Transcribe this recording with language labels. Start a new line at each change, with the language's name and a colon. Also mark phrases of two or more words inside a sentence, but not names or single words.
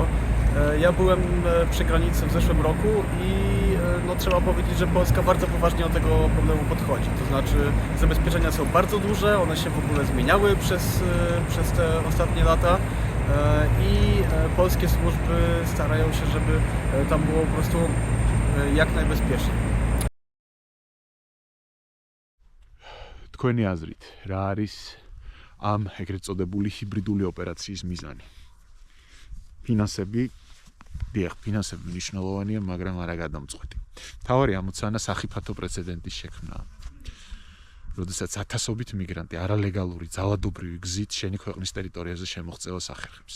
Polish: Ja byłem przy granicy w zeszłym roku i trzeba powiedzieć, że Polska bardzo poważnie do tego problemu podchodzi. To znaczy zabezpieczenia są bardzo duże, one się w ogóle zmieniały przez te ostatnie lata i polskie służby starają się, żeby tam było po prostu jak najbezpieczniej.
Georgian: თქვენი აზრით, რა არის ამ ეგრეთ წოდებული ჰიბრიდული ოპერაციის მიზანი? ფინანსები მნიშვნელოვანია, მაგრამ არა გადამწყვეტი. მთავარი ამოცანა სახიფათო პრეცედენტის შექმნა. როდესაც ათასობით მიგრანტი არალეგალური ძალადობრივი გზით შენი ქვეყნის ტერიტორიაზე შემოღწევა სახერხებს.